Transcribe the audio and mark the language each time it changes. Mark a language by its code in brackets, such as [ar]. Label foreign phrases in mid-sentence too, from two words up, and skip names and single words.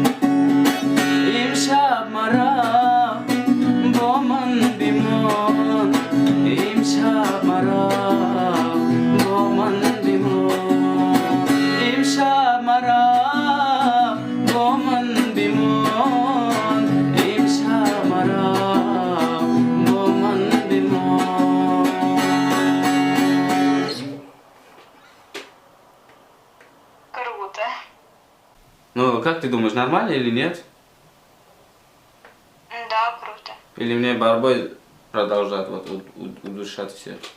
[tg] имшаб мара бо ман бимон, имшаб мара бо ман бимон, имшаб мара бо ман бимон, имшаб мара бо ман бимон. [ru] Круто. Ну, как ты думаешь, нормально или нет? Да, круто. Или мне борьбой продолжать вот удушать все?